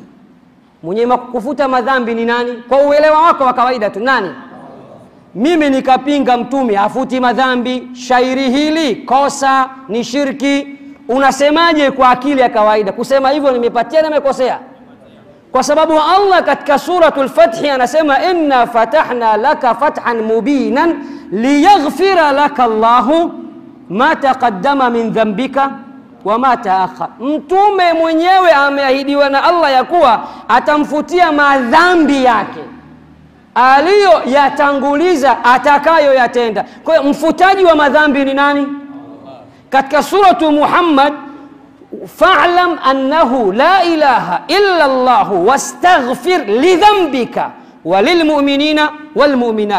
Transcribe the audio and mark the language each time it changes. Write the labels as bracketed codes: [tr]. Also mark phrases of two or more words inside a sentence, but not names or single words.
[sw] Mwenye kufuta madhambi ni nani? Kwa uelewa wako wa kawaida tu, nani? Mimi nikapinga mtume hafuti madhambi. Shairi hili kosa, ni shirki. Unasemaje kwa akili ya kawaida? Kusema hivyo nimepatia na nimekosea? Kwa sababu Allah katika suratul Fath anasema [ar] إنا فتحنا لك فتحا مبينا ليغفر لك الله ما تقدم من ذنبك وما تأخر. [sw] Mtume mwenyewe ameahidiwa na Allah ya kuwa atamfutia madhambi yake aliyoyatanguliza atakayoyatenda. Kwa hiyo mfutaji wa madhambi ni nani? Katika suratu Muhammad, [ar] فاعلم أنه لا إله إلا الله واستغفر لذنبك وللمؤمنين والمؤمنات.